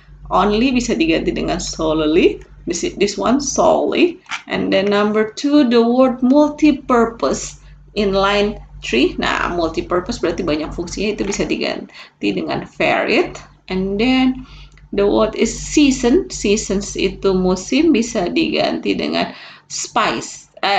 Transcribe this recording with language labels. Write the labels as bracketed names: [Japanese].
[Indonesian] Only bisa diganti dengan solely. [English] This one solely. And then number 2, the word multi-purpose in line 3. [Indonesian] Nah, multi-purpose berarti banyak fungsinya, itu bisa diganti dengan varied. [English] And then the word is season. [Indonesian] Seasons itu musim, bisa diganti dengan spice.